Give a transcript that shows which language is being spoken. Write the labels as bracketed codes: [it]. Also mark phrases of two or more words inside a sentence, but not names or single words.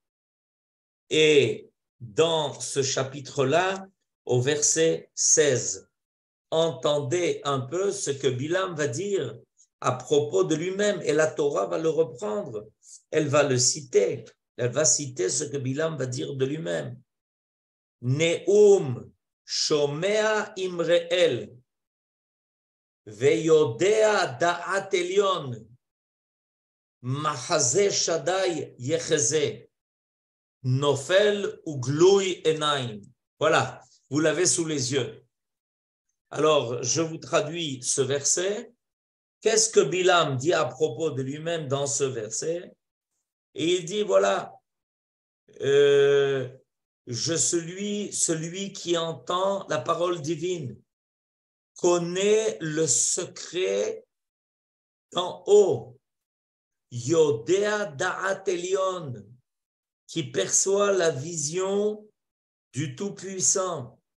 [fr] Et dans ce chapitre-là, au verset 16, entendez un peu ce que Bilam va dire à propos de lui-même. Et la Torah va le reprendre. Elle va le citer. Elle va citer ce que Bilam va dire de lui-même. [he] נאם שמע אמרי אל וידע דעת עליון מחזה שדי יחזה נפל וגלוי עינים. [fr] Voilà, vous l'avez sous les yeux. Alors, je vous traduis ce verset. Qu'est-ce que Bilam dit à propos de lui-même dans ce verset? Et il dit, voilà, je suis celui qui entend la parole divine, connaît le secret d'en haut, [he] ידע דעת עליון, [fr] qui perçoit la vision du Tout-Puissant,